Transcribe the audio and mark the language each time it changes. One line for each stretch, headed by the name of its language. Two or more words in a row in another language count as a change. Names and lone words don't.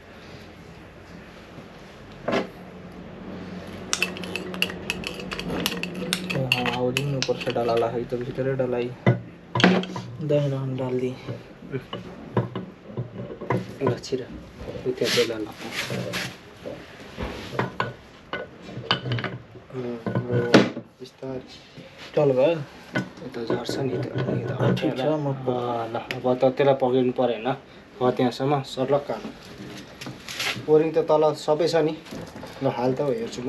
Hindi: हाउजिङ ऊपर से डाला है तो भीतर डलाई दहना हम डाल दी
Nepali: छिरा उता चाहिँ बिस्तारै चल गयो यता झर्छ नि त ठिक छ म ल अब त त्यसलाई पक्रिनु परेन हो त्यहाँसम्म सर्लक्क बोरिङ त तल सबै छ नि ल हाल त हेर्छु म